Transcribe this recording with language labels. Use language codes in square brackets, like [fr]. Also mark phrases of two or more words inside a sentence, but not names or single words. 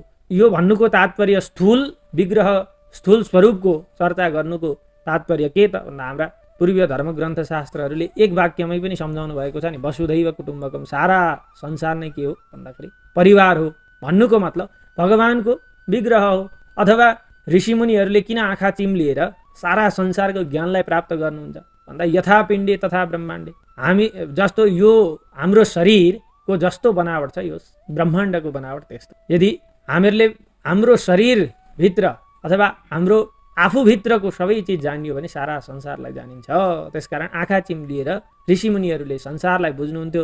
[ne] यो भन्नुको तात्पर्य, स्थूल विग्रह, स्थूल स्वरूपको चर्चा गर्नुको तात्पर्य के त भन्दा हाम्रा पूर्वीय धर्म ग्रन्थ शास्त्रहरूले एक वाक्यमै पनि सम्झाउनु भएको छ नि, [sa] वसुधैव कुटुम्बकम, [ne] सारा संसार नै के हो भन्दाखेरि परिवार हो। भन्नुको मतलब भगवानको विग्रह हो। अथवा ऋषिमुनिहरूले किन आँखा चिम्लिएर सारा संसारको ज्ञानलाई प्राप्त गर्नुहुन्छ भन्दा [sa] यथा पिण्डे तथा ब्रह्माण्डे, [ne] हामी जस्तो यो हाम्रो शरीरको जस्तो बनावट छ यो ब्रह्माण्डको बनावट त्यस्तो। यदि हामीहरूले हाम्रो शरीरभित्र अथवा हाम्रो आफूभित्रको सबै चिज जानियो भने सारा संसारलाई जानिन्छ। त्यसकारण आँखा चिम्लिएर ऋषिमुनिहरूले संसारलाई बुझ्नुहुन्थ्यो।